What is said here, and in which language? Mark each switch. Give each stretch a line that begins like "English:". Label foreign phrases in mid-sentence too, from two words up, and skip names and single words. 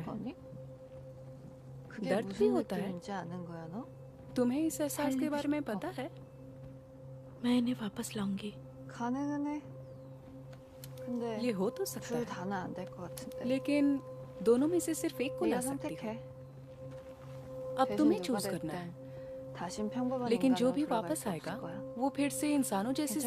Korean: 거니? 그게
Hindi: दर्द भी
Korean: 무슨
Hindi: होता है?
Korean: 느낌인지 아는 거야 너?
Hindi: तुम्हें इस एहसास के बारे में पता है? मैं इन्हें वापस लाऊंगी।
Korean: 가능은 해. 근데
Hindi: ये हो तो सकता
Korean: 둘
Hindi: है,
Korean: 다는 안 될 것 같은데.
Hindi: लेकिन दोनों में से सिर्फ एक को ला
Korean: 네가
Hindi: सकती हो।
Korean: 선택해.
Hindi: अब
Korean: 대신
Hindi: तुम्हें
Korean: 누가
Hindi: चूज करना है।
Korean: 됐든 다신 평범한
Hindi: लेकिन जो
Korean: 인간으로
Hindi: भी
Korean: 돌아갈
Hindi: वापस
Korean: 수
Hindi: आएगा
Korean: 없을 거야.
Hindi: वो फिर से इंसानों जैसी
Korean: 괜찮겠어?